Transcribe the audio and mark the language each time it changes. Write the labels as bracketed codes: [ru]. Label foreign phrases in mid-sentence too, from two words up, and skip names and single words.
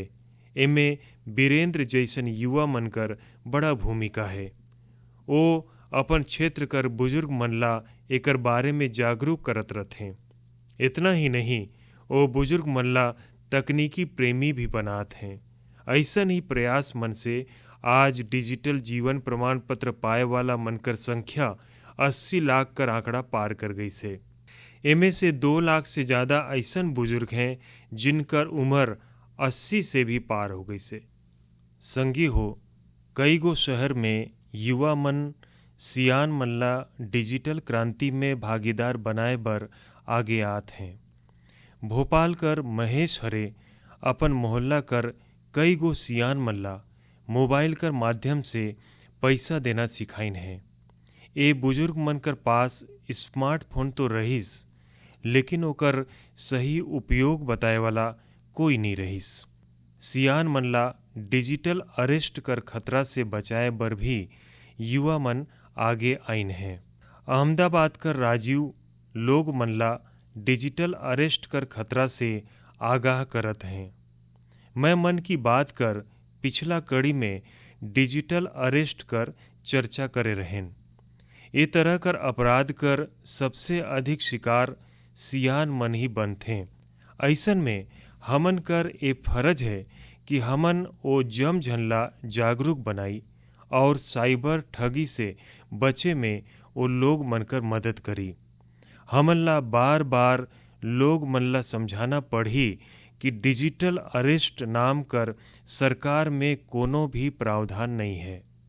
[hne] एमे वीरेंद्र जैसन युवा मन कर बड़ा भूमिका है। वो अपन क्षेत्र कर बुजुर्ग मन ला एकर बारे में जागरूक करत रहथे। इतना ही नहीं, वो बुजुर्ग मन ला तकनीकी प्रेमी भी बनात हैं। ऐसन ही प्रयास मन से आज डिजिटल जीवन प्रमाण पत्र पाए वाला मनकर संख्या 80 लाख कर आंकड़ा पार कर गई से। इनमें से 2 लाख से ज़्यादा ऐसन बुजुर्ग हैं जिनकर उम्र 80 से भी पार हो गई से। संगी हो, कई गो शहर में युवा मन सियान मन ला डिजिटल क्रांति में भागीदार बनाए बर आगे आत हैं। भोपाल कर महेश हरे अपन मोहल्ला कर कई गो सियान मन ला मोबाइल कर माध्यम से पैसा देना सिखाइन है। ए बुजुर्ग मन कर पास स्मार्टफोन तो रहीस, लेकिन ओकर सही उपयोग बताए वाला कोई नहीं रहीस। सियान मन ला [en] digital arrest [hne] कर खतरा से बचाए बर भी युवा मन आगे आइन हैं। अहमदाबाद कर राजीव लोग मन ला [en] digital arrest [hne] कर खतरा से आगाह करत हैं। मैं मन की बात कर पिछला कड़ी में [en] digital arrest [hne] कर चर्चा करे रहें। ए तरह कर अपराध कर सबसे अधिक शिकार सियान मन ही बनथे। ऐसन में हमन कर ए फर्ज है कि हमन ओ जम झनला जागरूक बनाई और साइबर ठगी से बचे में वो लोग मनकर मदद करी। हमन ला बार बार लोग मन ला समझाना पड़ी कि [en] digital arrest [hne] नाम कर सरकार में कोनो भी प्रावधान नहीं है।